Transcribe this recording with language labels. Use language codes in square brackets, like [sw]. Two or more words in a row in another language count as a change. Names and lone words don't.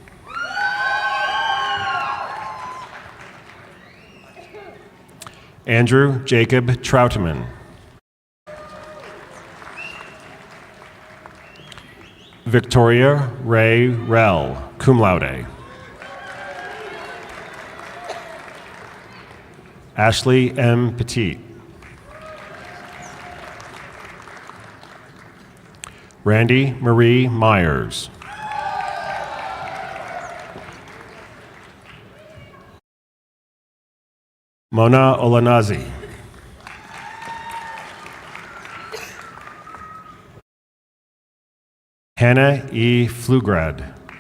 [en] Andrew Jacob Troutman. Victoria Ray Rell, [la] cum laude. [en] Ashley M. Petit. Randy Marie Myers. Mona Olanazi. Hannah E. Flugrad.